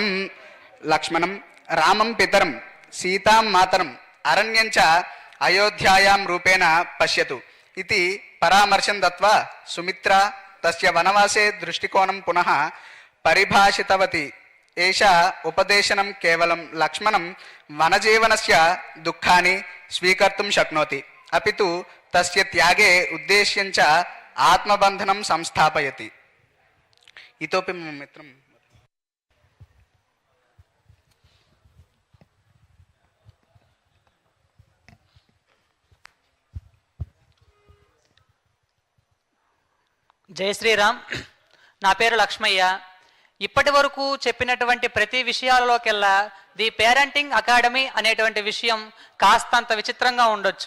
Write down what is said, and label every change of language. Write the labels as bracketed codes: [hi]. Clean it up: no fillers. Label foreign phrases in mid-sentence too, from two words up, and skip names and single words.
[sa] लक्ष्मणं रामं पितरं सीतां मातरम् अरण्यं च अयोध्यायां रूपेण पश्यतु इति परामर्शं दत्वा सुमित्रा तस्य वनवासे दृष्टिकोणं पुनः परिभाषितवती. एषा उपदेशनं केवलं लक्ष्मणं वनजीवनस्य दुःखानि स्वीकर्तुं शक्नोति अपि तु तस्य त्यागे उद्देश्यं च आत्मबन्धनं संस्थापयति. इतोपि मम मित्रं [te] జై శ్రీరామ్. నా పేరు లక్ష్మయ్య. ఇప్పటి వరకు చెప్పినటువంటి ప్రతి విషయాలలోకెల్లా ది పేరెంటింగ్ అకాడమీ అనేటువంటి విషయం కాస్తంత విచిత్రంగా ఉండొచ్చు.